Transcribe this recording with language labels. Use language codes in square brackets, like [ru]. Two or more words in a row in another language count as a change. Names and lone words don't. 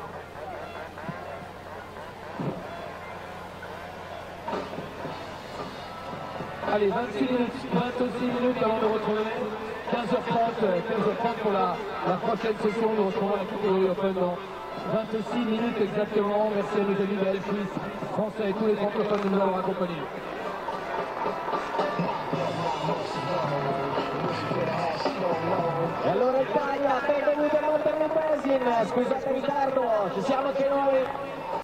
[fr] Allez, 26 minutes avant de retrouver 15h30 pour la prochaine session. Nous retrouvons la catégorie Open dans 26 minutes exactement. Merci à nos amis de la Suisse, français et tous les francophones de nous avoir accompagnés. [it] E allora Italia, benvenuti a Monte Pesin, scusate il ritardo, ci siamo anche noi.